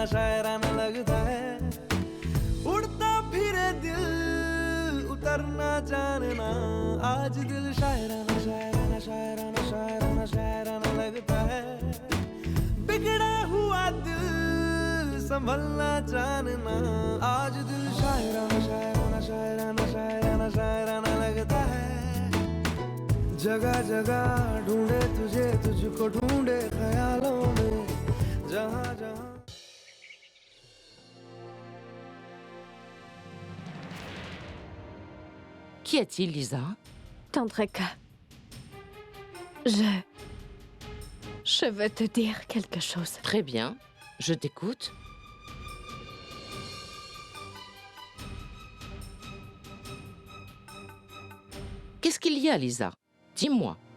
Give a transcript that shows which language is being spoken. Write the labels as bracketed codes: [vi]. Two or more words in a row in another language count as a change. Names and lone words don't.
[hi] शायराना लगता है उड़ता फिरे दिल उतरना जानना आज दिल शायराना शायराना शायराना शायराना शायराना लगता है बिगड़ा हुआ दिल संभलना जानना आज दिल शायराना शायराना शायराना शायराना शायराना लगता है जगह जगह ढूंढे तुझे तुझको ढूंढे ख्यालों में जहाँ जहाँ [fr] Qu'y a-t-il, Lisa? Tante Reka, je veux te dire quelque chose. Très bien, je t'écoute. Qu'est-ce qu'il y a, Lisa? Dis-moi.